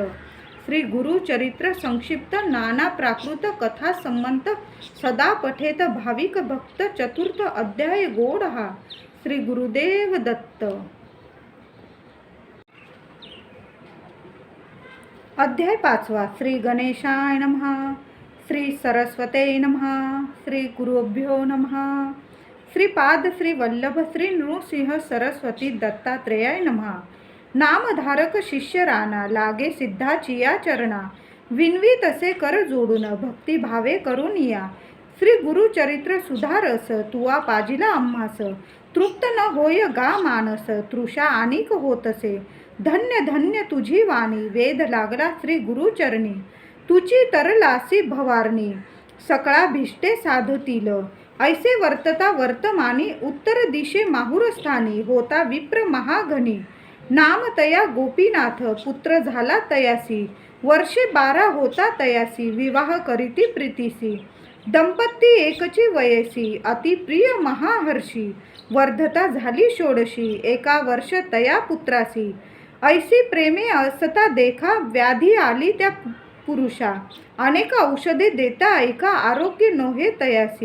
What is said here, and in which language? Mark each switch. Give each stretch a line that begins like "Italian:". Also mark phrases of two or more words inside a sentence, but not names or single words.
Marathi: श्री गुरु चरित्र संक्षिप्त, नाना प्राकृत कथा संबंध, सदा पठेत भाविक भक्त. चतुर्थ अध्याय गोड हा. श्री गुरुदेव दत्त. अध्याय 5.
Sanskrit: श्री गणेशाय नमः. श्री सरस्वते नमः. श्री गुरुभ्यो नमः. श्रीपाद श्री वल्लभ श्री नृसिंह सरस्वती दत्तात्रेयाय नमः.
Marathi: नामधारक शिष्य राणा, लागे सिद्धाचिया चरणा, विनवी तसे कर जोडून, भक्ती भावे करून या. श्री गुरुचरित्र सुधारस, तुवा पाजिला आम्हास, तृप्त न होय गा मानस, तृषा अनिक होतसे. धन्य धन्य तुझी वाणी, वेद लागला श्री गुरुचरणी, तुची तरलासी भवारणी, सकळा भिष्टे साधतील. ऐसे वर्तता वर्तमानी, उत्तर दिशे माहुरस्थानी, होता विप्र महाघनी. नाम तया गोपीनाथ, पुत्र झाला तयासी, वर्षे 12 होता तयासी, विवाह करीती प्रीतीसी. दंपती एकची वयसी, अति प्रिय महाहर्षी, वर्धता झाली 16, एका वर्ष तया पुत्रासी. ऐसी प्रेमे असता देखा, व्याधी आली त्या पुरुषा, अनेक औषधे देता ऐका, आरोग्य नोहे तयासी.